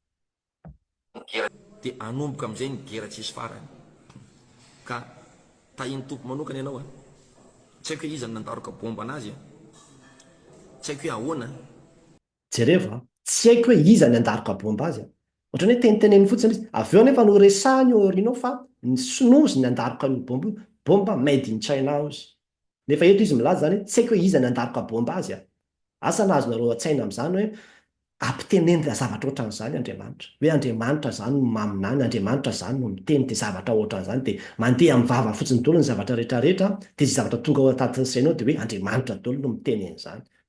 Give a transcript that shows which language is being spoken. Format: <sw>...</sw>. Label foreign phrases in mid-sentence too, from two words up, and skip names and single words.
<mg>dia anomboka amin'izay ny gera tsisy farany ka tahiny tompo manokana ianao a tsy haiko hoe iza ny nandaroka bomba anazy a tsy haiko hoe ahoana jereva tsy haiko hoe iza ny andaroka bomba azy ohatrany hoe teniteneny fotsiny izy avy eo nefa no resahany eo aorianao fa ny sinozy ny andaroka io bomba</mg> <en>made in China</en> <mg>izy nefa eto izy milaza zany tsy haiko hoe iza ny andaroka bomba azy asa nahazo nareo an-tsaina amin'izany hoe ampiteneny zavatra ohatran'izany Andriamanitra hoe Andriamanitra zany no maminany Andriamanitra zany no miteny dia zavatra ohatran'izany dia mandeha amin'ny vava fotsiny daholo ny zavatra rehetrarehetra dia zay zavatra tonga ao an-tatiny sainao dia hoe Andriamanitra daholo no miteny an'izany</mg>